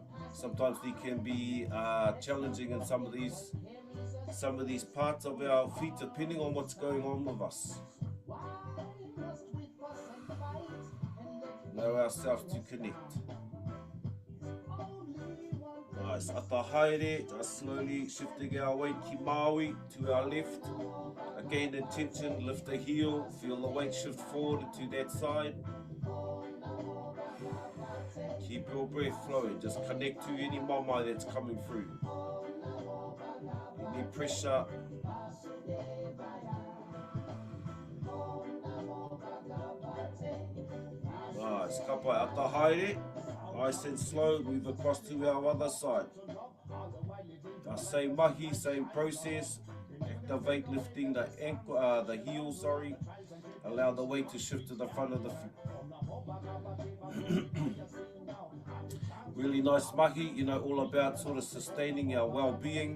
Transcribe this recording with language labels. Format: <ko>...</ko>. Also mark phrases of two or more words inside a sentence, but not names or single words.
<en>Sometimes they can be challenging in some of these parts of our feet, depending on what's going on with us. Allow ourselves to connect. Nice.</en> <mi>Ata haere,</mi> <en>just slowly shifting our weight</en> <mi>ki Māui</mi> <en>to our left. Again, intention, lift the heel, feel the weight shift forward to that side. Keep your breath flowing, just connect to any mama that's coming through. Any pressure. Nice.</en> <mi>Ka pai ata haere.</mi> <en>Nice and slow, move across to our other side. Same mahi, same process. Activate lifting the ankle, the heel, sorry. Allow the weight to shift to the front of the foot. Really nice mahi, you know, all about sort of sustaining our well-being.</en>